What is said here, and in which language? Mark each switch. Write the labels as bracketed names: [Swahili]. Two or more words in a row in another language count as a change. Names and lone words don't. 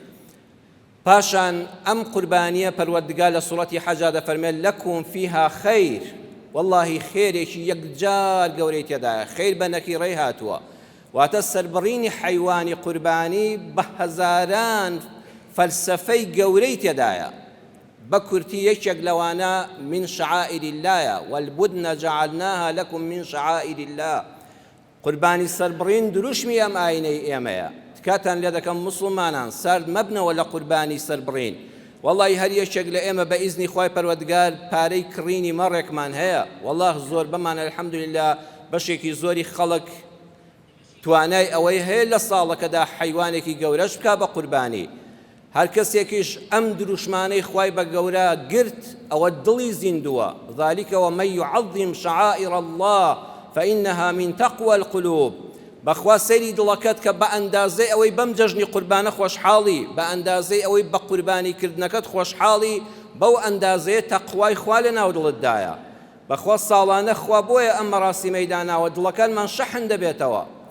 [Central Kurdish] پاشان ئەم قوربانیە پەروەردگار لە سوڵەتی حەجا دەفەرمێت: [Arabic] لەکم فیها خەیر، [Central Kurdish] وەڵڵاهی خێرێکی یەکجار گەورەی تێدایە، خەیر بە نەکیڕەی هاتووە، واتە سەربڕینی حەیوانی قوربانی بە هەزاران فەلسەفەی گەورەی تێدایە. بە کورتی یەکێک لەوانە [Arabic] من شعائر اللهە، والبودن جعلناها لكم من شعائر الله. [Central Kurdish] قوربانی سەربڕین دروشمی ئەم ئاینەی ئێمەیە. تکاتان لێ دەکەم موسڵمانان سارد مەبنەوە لە قوربانی سەربڕین. وەڵڵی هەر یەکێک لە ئێمە بە ئیزنی خوای پەروەردگار پارەی کڕینی مەڕێکمان هەیە، وەڵڵاه زۆر بەمانە الحەمدولله بەشێکی زۆری خەڵک توانای ئەوەی هەیە لە ساڵەکەدا حەیوانێکی گەورەش بکا بە قوربانی. هەر کەسێکیش ئەم دروشمانەی خوای بە گەورە گرت، ئەوە دڵی زیندووە. [Arabic] ذلك ومن يعظم شعائر الله فإنها من تقوى القلوب. [Central Kurdish] بەخوا سەیری دڵەکەت کە بە ئەندازەی ئەوەی بەم جەژنی قوربانە خۆشحاڵی، بە ئەندازەی ئەوەی بە قوربانی کردنەکەت خۆشحاڵی، بەو ئەندازەیە تەقوای خوا لە ناو دڵتدایە. بەخوا ساڵانە خوا بۆیە ئەم مەراسیمەی داناوە، دڵەکانمان شەحن دەبێتەوە.